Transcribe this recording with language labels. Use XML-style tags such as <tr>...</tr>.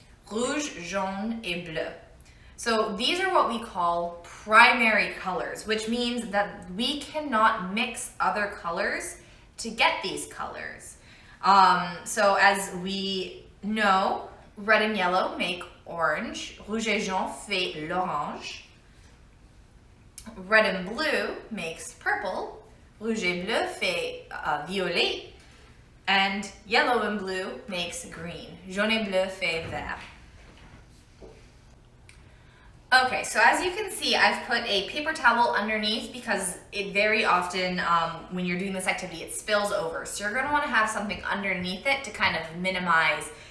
<fr>Rouge, jaune, et bleu.</fr> <en>So these are what we call primary colors, which means that we cannot mix other colors to get these colors. So as we know, red and yellow make orange.</en> <fr>Rouge et jaune fait l'orange.</fr> <en>Red and blue makes purple.</en> <fr>Rouge et bleu fait violet.</fr> <en>And yellow and blue makes green.</en> <fr>Jaune et bleu fait vert.</fr> <en>Okay, so as you can see, I've put a paper towel underneath because it very often, when you're doing this activity, it spills over. So you're going to want to have something underneath it to kind of minimize</en>